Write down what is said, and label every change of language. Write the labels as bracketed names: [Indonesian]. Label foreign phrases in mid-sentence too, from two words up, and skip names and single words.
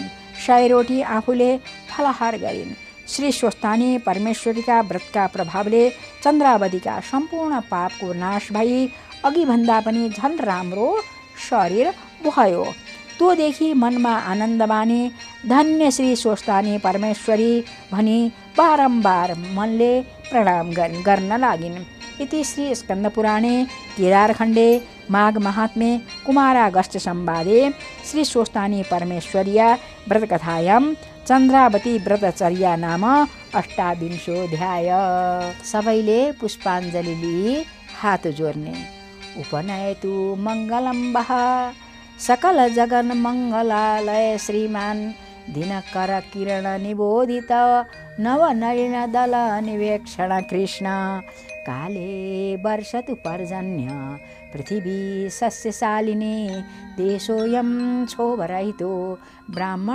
[Nepali] 100 रोटी आफूले फलाहार गरिन्। श्री स्वस्तानी परमेश्वरीका व्रतका प्रभावले चन्द्रावतीका सम्पूर्ण पापको नाश भई अघिभन्दा पनि झन राम्रो शरीर भयो। तोदेखि मनमा आनन्द मानी धन्य श्री स्वस्तानी परमेश्वरी भनी बारम्बार मनले प्रणाम गर्न लागिन्। [Sanskrit] इति श्री स्कन्दपुराणे केदारखण्डे माघ महात्म्ये कुमारागस्त्य संवादे श्री स्वस्तानी परमेश्वर्या व्रतकथायां चन्द्रावती व्रतचर्या नाम 28 [Nepali] सबैले पुष्पाञ्जलि लिई हात जोड्ने। [Sanskrit] उपनयतु मङ्गलं वः सकल जगन मङ्गलालय श्रीमान् दिनकर किरण निबोधित नवनलिन दल निवेक्षण कृष्ण काले वर्षतु पर्जन्य पृथिवी सस्यशालिनी देशोऽयं क्षोभरहितो ब्राह्मण